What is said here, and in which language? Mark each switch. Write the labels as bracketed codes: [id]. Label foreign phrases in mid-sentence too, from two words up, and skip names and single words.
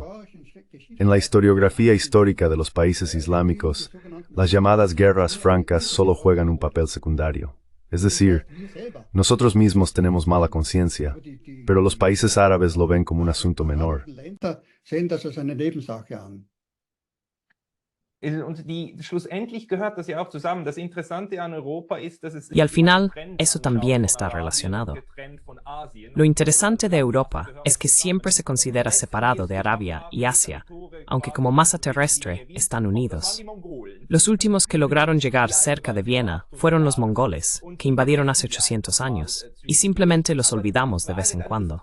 [es] En la historiografía histórica de los países islámicos, las llamadas guerras francas solo juegan un papel secundario. Es decir, nosotros mismos tenemos mala conciencia, pero los países árabes lo ven como un asunto menor. [de] Und schlussendlich gehört das ja auch zusammen. Das Interessante an Europa ist, dass es [es] Y al final, eso también está relacionado. Lo interesante de Europa es que siempre se considera separado de Arabia y Asia, aunque como masa terrestre están unidos. Los últimos que lograron llegar cerca de Viena fueron los mongoles, que invadieron hace 800 años, y simplemente los olvidamos de vez en cuando.